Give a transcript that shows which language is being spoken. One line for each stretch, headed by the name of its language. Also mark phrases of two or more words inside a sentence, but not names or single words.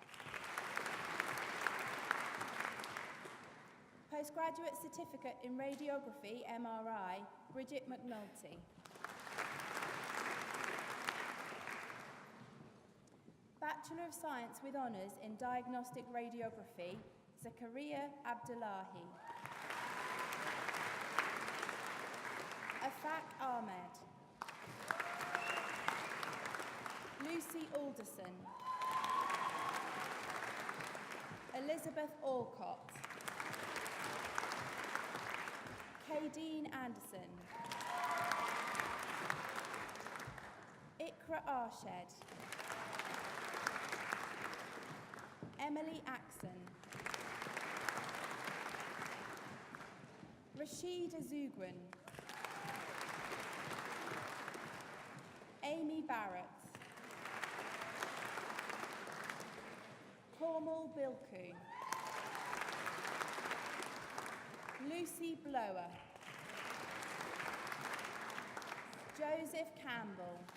English: Postgraduate Certificate in Radiography, MRI, Bridget McNulty. Bachelor of Science with Honours in Diagnostic Radiography, Zakaria Abdullahi. Afaq Ahmed. Lucy Alderson. Elizabeth Alcott. Kadeen Anderson. Ikra Arshed. Emily Axon. Rashida Zugwan. Amy Barrett. Cormal Bilku. Lucy Blower. Joseph Campbell.